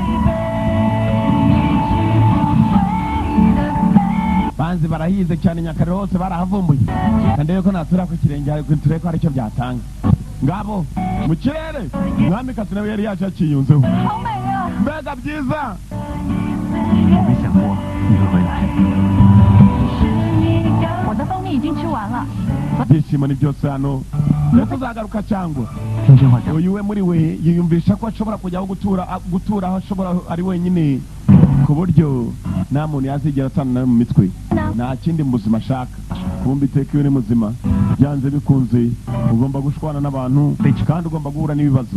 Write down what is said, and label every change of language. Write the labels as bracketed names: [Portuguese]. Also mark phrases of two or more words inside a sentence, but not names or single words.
[Kinyarwanda] Banzi barahize cyane Nyakariro hose barahavumbuye, kandi yuko natura ku kirenge ariko tureko ko aricyo byatanga. Ngabo mu kirere mwamikazi nawe yari yaje akiyunzeho. Mbega byiza. [Chinese] 没想过你会回来。我的蜂蜜已经吃完了。 [Kinyarwanda] Byishimo ni byose hano. Tuzagaruka cyangwa [Chinese] 听真话讲， [Kinyarwanda] uyu we muri we yiyumvisha ko ashobora kujyaho gutura aho ashobora ari wenyine, ku buryo nta muntu yazigera atana nawe mu mitwe, nta kindi mu buzima ashaka. Kumva iteka iyo ni muzima, byanze bikunze ugomba gushwana n'abantu kandi ugomba guhura n'ibibazo.